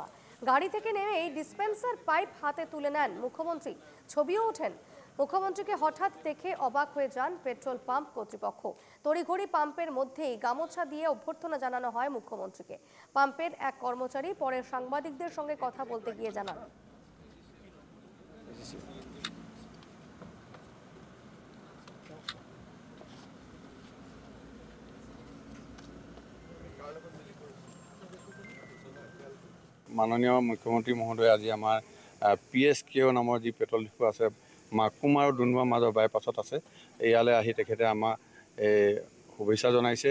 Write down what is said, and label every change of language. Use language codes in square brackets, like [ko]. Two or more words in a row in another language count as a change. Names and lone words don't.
[bn] গাড়ি থেকে নেমেই ডিসপেন্সার পাইপ হাতে তুলে নেন মুখ্যমন্ত্রী, ছবিও ওঠেন। মুখ্যমন্ত্রীকে হঠাৎ দেখে অবাক হয়ে যান [en] petrol pump [bn] কর্তৃপক্ষ। তড়িঘড়ি পাম্পের মধ্যেই গামছা দিয়ে অভ্যর্থনা জানানো হয় মুখ্যমন্ত্রীকে। পাম্পের এক কর্মচারী পরে সাংবাদিকদের সঙ্গে কথা বলতে গিয়ে জানান, [as] মাননীয় মুখ্যমন্ত্ৰী মহোদয় আজি আমাৰ PSKO নামৰ যি [en] petrol depot [as] আছে মাকুম আৰু ডুনমাৰ মাজৰ বাইপাছত আছে, ইয়ালৈ আহি তেখেতে আমাক শুভেচ্ছা জনাইছে।